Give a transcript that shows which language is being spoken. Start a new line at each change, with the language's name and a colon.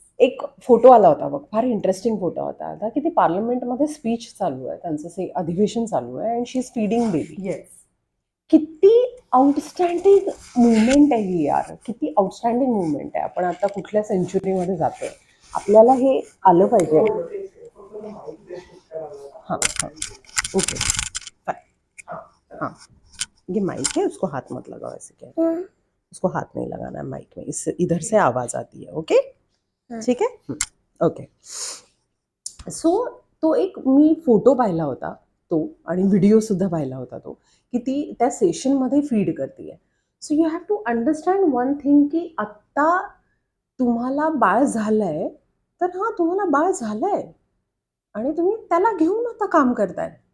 Marathi: एक फोटो आला होता बघ, फार इंटरेस्टिंग फोटो होता आता, की ती पार्लमेंटमध्ये स्पीच चालू आहे, त्यांचं ते अधिवेशन चालू आहे
English: And she is feeding baby. Yes.
Marathi: किती आउटस्टँडिंग मुवमेंट आहे ही यार, किती आउटस्टँडिंग मुवमेंट आहे. आपण आता कुठल्या सेंचुरीमध्ये जातोय, आपल्याला हे आलं पाहिजे. हां हां, ओके फाइन.
Hindi: हाँ, ये माइक है, उसको हाथ मत लगाओ ऐसे, क्या उसको हाथ नहीं लगाना है माइक में, इससे इधर से आवाज़ आती है.
Marathi: ओके, ठीक आहे, ओके. सो तो एक मी फोटो पाहिला होता तो, आणि व्हिडिओसुद्धा पाहिला होता तो, की ती त्या सेशनमध्ये फीड करते आहे.
English: so you have to understand one thing,
Marathi: की आत्ता तुम्हाला बाळ झालं आहे, तर हां तुम्हाला बाळ झालं आहे आणि तुम्ही त्याला घेऊन आता काम करताय.